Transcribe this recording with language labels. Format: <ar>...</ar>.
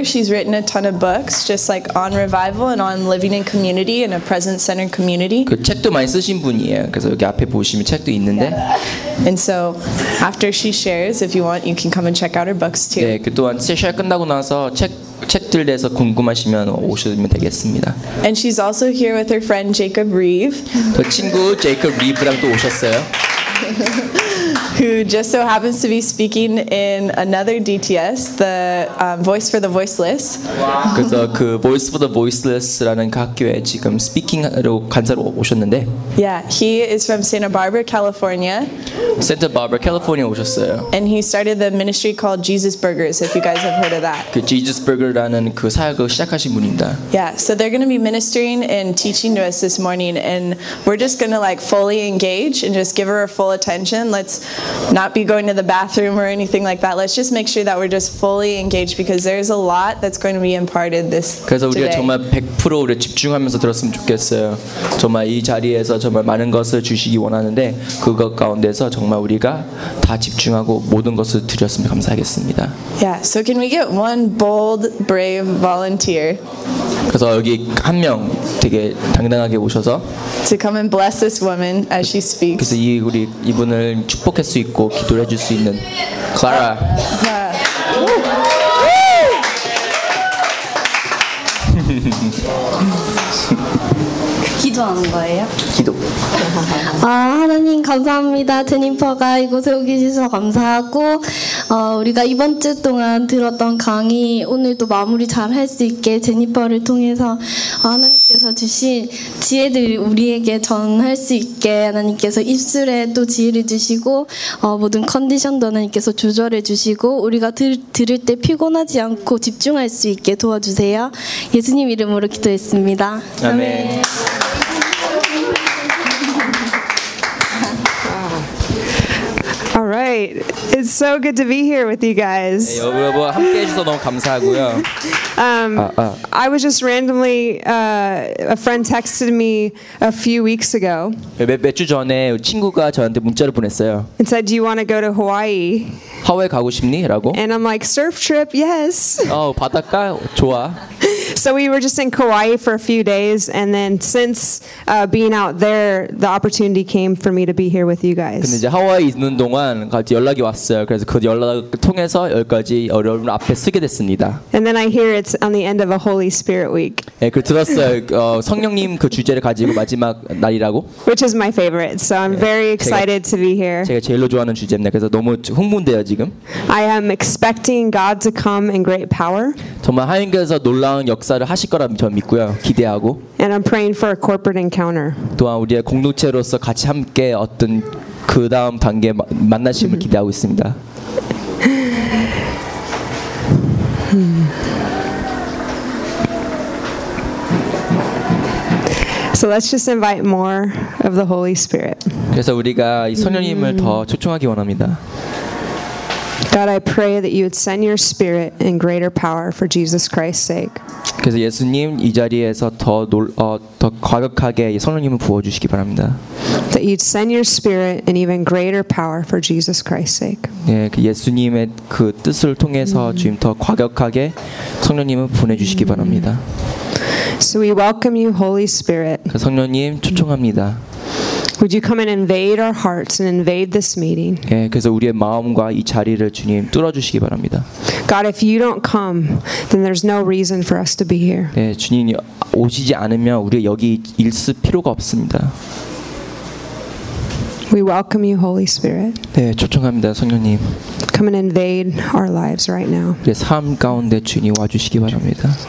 <en>She's written a ton of books just like on revival and on living in community and a presence-centered community.</en> <ko>그 책도 많이 쓰신 분이에요. 그래서 여기 앞에 보시면 책도 있는데.</ko> <en>Yeah. And so after she shares, if you want, you can come and check out her books too.</en> <ko>네, 그 또한 셰어 끝나고 나서 책들 대해서 궁금하시면 오시면 되겠습니다.</ko> <en>And she's also here with her friend Jacob Reeve.</en> <ko>그 친구 제이콥 리브랑 또 오셨어요.</ko> <en>Who just so happens to be speaking in another DTS, the Voice for the Voiceless. Wow.</en> <ko>그래서 그 Voice for the Voiceless라는 그 학교에 지금 speaking으로 간사로 오셨는데.</ko> <en>Yeah, he is from Santa Barbara, California.</en> <ko>Santa Barbara, California 오셨어요.</ko> <en>And he started the ministry called Jesus Burgers, if you guys have heard of that.</en> <ko>그 Jesus Burger라는 그 사역을 시작하신 분입니다.</ko> <en>Yeah, so they're going to be ministering and teaching to us this morning, and we're just going to like fully engage and just give her our full attention. Let's not be going to the bathroom or anything like that. Let's just make sure that we're just fully engaged because there's a lot that's going to be imparted this today.</en> <ko>그래서 우리가 정말 100%를 집중하면서 들었으면 좋겠어요. 정말 이 자리에서 정말 많은 것을 주시기 원하는데 그것 가운데서 정말 우리가 다 집중하고 모든 것을 드렸으면 감사하겠습니다.</ko> <en>Yeah, so can we get one bold, brave volunteer?</en> <ko>그래서 여기 한 명 되게 당당하게 오셔서</ko> <en>to come and bless this woman as she speaks.</en> <ko>그래서 이 우리 이분을 축복할 수 있고 기도를 해줄 수 있는 Clara. Yeah. 기도하는 거예요? 기도. 아 하나님 감사합니다. 제니퍼가 이곳에 오게 해주셔서 감사하고 우리가 이번 주 동안 들었던 강의 오늘도 마무리 잘 할 수 있게 제니퍼를 통해서 하나님께서 주신 지혜들을 우리에게 전할 수 있게 하나님께서 입술에 또 지혜를 주시고 모든 컨디션도 하나님께서 조절해 주시고 우리가 들을 때 피곤하지 않고 집중할 수 있게 도와주세요. 예수님 이름으로 기도했습니다. 아멘.</ko> <en>아멘. All right. It's so good to be here with you guys.</en> <ko>네, 여러분 함께 해주셔서 너무 감사하고요.</ko> <en>I was just randomly a friend texted me a few weeks ago.</en> <ko>몇 주 전에 친구가 저한테 문자를 보냈어요.</ko> <en>And said, "Do you want to go to Hawaii?"</en> <ko>하와이 가고 싶니? 라고.</ko> <en>And I'm like, "Surf trip, yes."</en> <ko>바닷가 좋아.</ko> <en>So we were just in Kauai for a few days, and then since being out there, the opportunity came for me to be here with you guys.</en> <ko>근데 이제 하와이 있는 동안 같이 연락이 왔어요. 그래서 그 연락을 통해서 여기까지 여러분 앞에 서게 됐습니다.</ko> <en>And then I hear it's on the end of a Holy Spirit week.</en> <ko>예, 그 들었어요. 성령님 그 주제를 가지고 마지막 날이라고.</ko> <en>Which is my favorite, so I'm very excited to be here.</en> <ko>제가 제일로 좋아하는 주제입니다. 그래서 너무 흥분돼요 지금.</ko> <en>I am expecting God to come in great power.</en> <ko>정말 하나님께서 놀라운 역사를 하실 거라 저는 믿고요. 기대하고.</ko> <en>And I'm praying for a corporate encounter.</en> <ko>또한 우리의 공동체로서 같이 함께 어떤 그 다음 단계 만나심을 기대하고 있습니다.</ko> <en>So let's just invite more of the Holy Spirit.</en> <ko>그래서 우리가 이 성령님을 더 초청하기 원합니다.</ko> <en>God, I pray that you would send your spirit in greater power for Jesus Christ's sake.</en> <ko>그래서 예수님 이 자리에서 더 과격하게 성령님을 부어 주시기 바랍니다.</ko> <en>That you'd send your spirit in even greater power for Jesus Christ's sake.</en> <ko>예, 그 예수님의 그 뜻을 통해서 주님 더 과격하게 성령님을 보내 주시기 바랍니다.</ko> <en>So we welcome you, Holy Spirit.</en> <ko>그 성령님 초청합니다.</ko> <en>Would you come and invade our hearts and invade this meeting?</en> <ko>예, 그래서 우리의 마음과 이 자리를 주님 뚫어주시기 바랍니다.</ko> <en>God, if you don't come, then there's no reason for us to be here.</en> <ko>예, 주님 오시지 않으면 우리 여기 있을 필요가 없습니다.</ko> <en>We welcome you, Holy Spirit.</en> <ko>네, 초청합니다, 성령님.</ko> <en>Come and invade our lives right now.</en> <ko>우리 삶 가운데 주님이 와주시기 바랍니다.</ko>